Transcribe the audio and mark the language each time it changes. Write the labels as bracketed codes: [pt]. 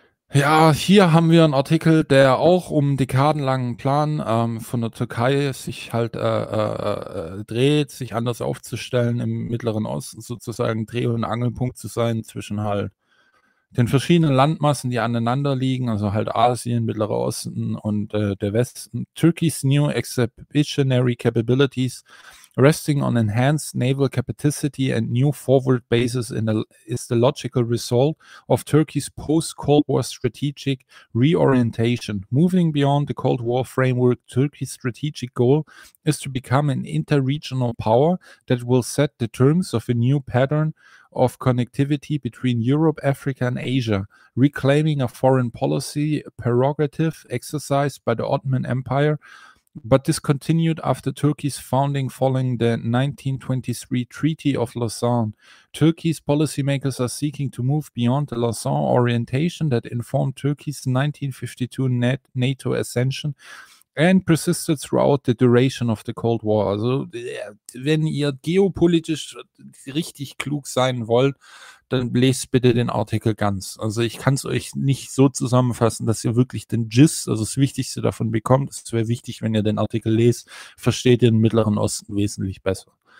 [de] Ja, hier haben wir einen Artikel, der auch um dekadenlangen Plan von der Türkei sich halt dreht, sich anders aufzustellen im Mittleren Osten, sozusagen Dreh- und Angelpunkt zu sein zwischen halt den verschiedenen Landmassen, die aneinander liegen, also halt Asien, Mittlerer Osten und der Westen. [en] Turkey's new exhibitionary capabilities Resting on enhanced naval capacity and new forward bases is the logical result of Turkey's post-Cold War strategic reorientation. Moving beyond the Cold War framework, Turkey's strategic goal is to become an inter-regional power that will set the terms of a new pattern of connectivity between Europe, Africa, and Asia, reclaiming a foreign policy prerogative exercised by the Ottoman Empire, but discontinued after Turkey's founding following the 1923 Treaty of Lausanne. Turkey's policymakers are seeking to move beyond the Lausanne orientation that informed Turkey's 1952 NATO ascension and persisted throughout the duration of the Cold War. [de] Also, wenn ihr geopolitisch richtig klug sein wollt, dann lest bitte den Artikel ganz. Also ich kann es euch nicht so zusammenfassen, dass ihr wirklich den Gist, also das Wichtigste davon bekommt. Es wäre wichtig, wenn ihr den Artikel lest, versteht ihr den Mittleren Osten wesentlich besser.